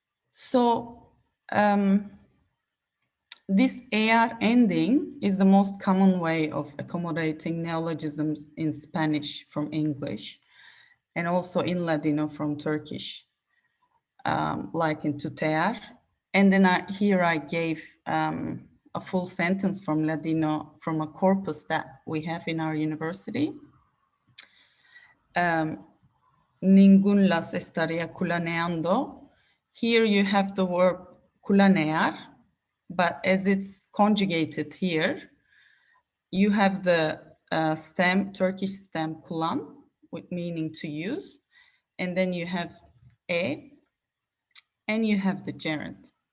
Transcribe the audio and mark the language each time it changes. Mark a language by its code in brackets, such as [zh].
[en] So this AR ending is the most common way of accommodating neologisms in Spanish from English, and also in Ladino from Turkish, like in tutear. And then here I gave a full sentence from Ladino from a corpus that we have in our university. [lad] Ningún las estaría culaneando. [en] Here you have the verb culanear, but as it's conjugated here, you have the stem, Turkish stem kulan, with meaning to use, and then you have e, and you have the gerund.